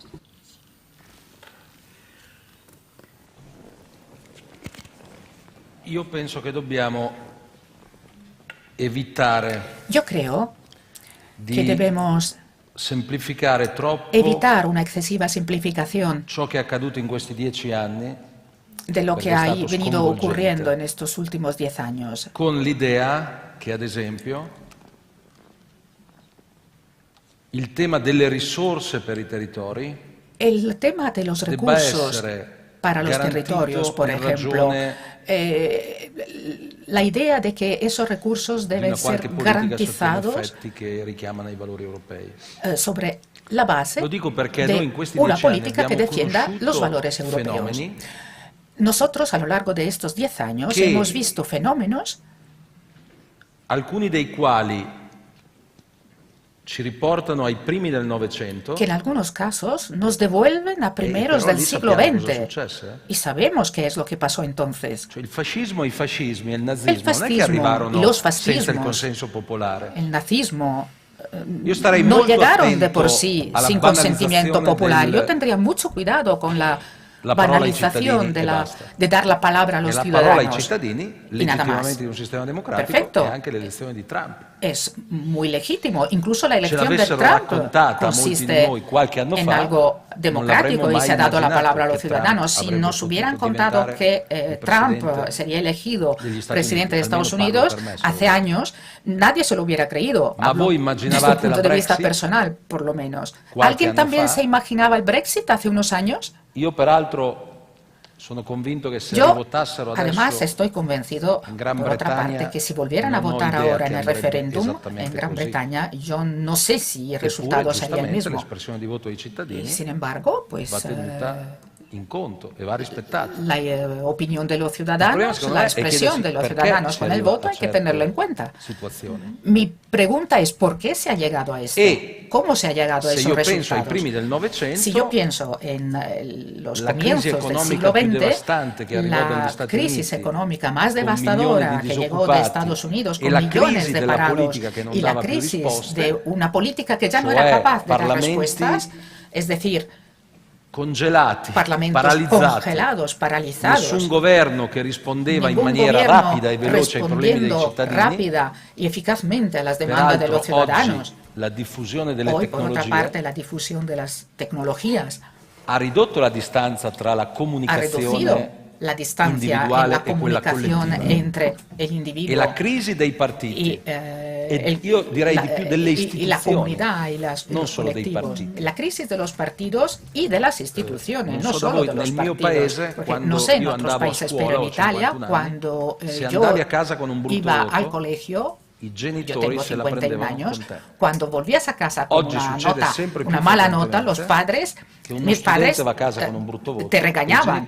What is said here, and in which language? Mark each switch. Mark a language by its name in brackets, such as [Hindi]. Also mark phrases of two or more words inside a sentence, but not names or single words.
[Spanish] Yo creo que debemos evitar una excesiva simplificación de lo que ha venido ocurriendo en estos últimos 10 años. [Italian] Con l'idea che, ad esempio, il tema delle risorse per i territori [Spanish] el tema de los recursos para los territorios, por ejemplo, la idea de que esos recursos deben ser garantizados sobre la base de una política que defienda los valores europeos. Nosotros, a lo largo de estos 10 años, hemos visto fenómenos [Italian] alcuni dei quali ci riportano ai primi del Novecento. [Spanish] Que en algunos casos nos devuelven a primeros del siglo XX. Y sabemos qué es lo que pasó entonces. [Italian] Cioè, il fascismo, i fascismi e il nazismo non è che arrivarono senza il consenso popolare. [Spanish] El nazismo no llegaron de por sí sin consentimiento popular. Yo tendría mucho cuidado con la banalización de dar la palabra a los ciudadanos. [Italian] La parola ai cittadini, legittimamente in un sistema democratico, [Spanish] Perfecto. [Italian] e anche l'elezione di Trump. [Spanish] Es muy legítimo. Incluso la elección de Trump consiste en algo democrático y se ha dado la palabra a los ciudadanos. Si nos hubieran contado que Trump sería elegido presidente de Estados Unidos hace años, nadie se lo hubiera creído. Desde el punto de vista personal, por lo menos. ¿Alguien también se imaginaba el Brexit hace unos años? [Italian] Io peraltro sono convinto che se [Spanish] Yo, [Italian] votassero [Spanish] además, [Italian] adesso [Spanish] estoy convencido, por otra parte, que si volvieran a votar ahora en el referéndum en Gran Bretaña, yo no sé si el resultado sería el mismo. [Italian] L'espressione di voto ai cittadini [Spanish] Y, sin embargo, pues [Italian] va tenuta in conto e va rispettata. [Spanish] La opinión de los ciudadanos, la expresión de los ciudadanos con el voto hay que tenerlo en cuenta. Mi pregunta es ¿por qué se ha llegado a esto? ¿Cómo se ha llegado a esos resultados? Si yo pienso en los comienzos del siglo XX, la crisis económica más devastadora que llegó de Estados Unidos con millones de parados y la crisis de una política que ya no era capaz de dar respuestas, es decir, [Italian] congelati, [Spanish] congelados, paralizados. [Italian] Nessun governo che rispondeva in maniera rapida e veloce ai problemi dei cittadini. [Spanish] Rápida y eficazmente a las demandas de los ciudadanos. [Italian] La diffusione delle [Spanish] Hoy, [Italian] tecnologie, [Spanish] por otra parte, la difusión de las tecnologías [Italian] ha ridotto la distanza tra la comunicazione [Spanish] la distancia en la comunicación entre el individuo [Italian] e la crisi dei partiti. Io direi di più delle istituzioni, [Spanish] y la comunidad y los colectivos. La crisis de los partidos y de las instituciones, no solo de los partidos. [Italian] Paese, [Spanish] no sé en otros países, pero en Italia, cuando yo iba al colegio, yo tengo 51 años, cuando volvías a casa con una mala nota, los padres, mis padres te regañaban.